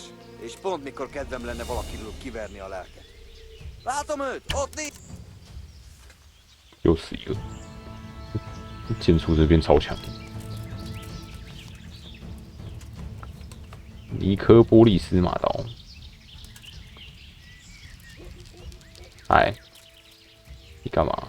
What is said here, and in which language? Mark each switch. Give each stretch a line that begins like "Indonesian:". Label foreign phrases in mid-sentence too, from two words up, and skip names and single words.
Hungarian: És pont mikor kedvem lenne valakiről kiverni a lelket. Látom őt! Ott nincs!
Chinese: 又死一个，剑术这边超强。尼科波利斯马刀，哎，你干嘛？